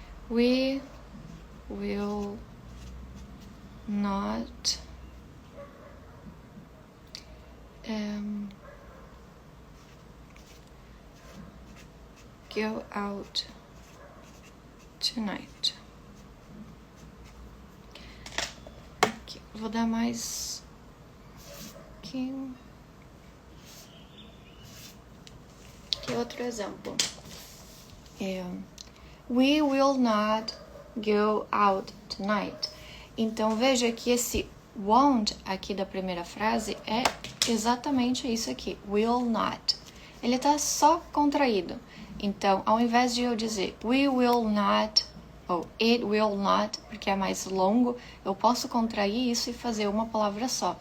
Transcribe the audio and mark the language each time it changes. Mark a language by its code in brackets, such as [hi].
[en] We will not go out tonight. [pt] Aqui, vou dar mais aqui outro exemplo. [en] We will not go out tonight. [pt] Então veja que esse won't aqui da primeira frase é exatamente isso aqui, will not. Ele está só contraído. Então, ao invés de eu dizer we will not ou it will not, porque é mais longo, eu posso contrair isso e fazer uma palavra só.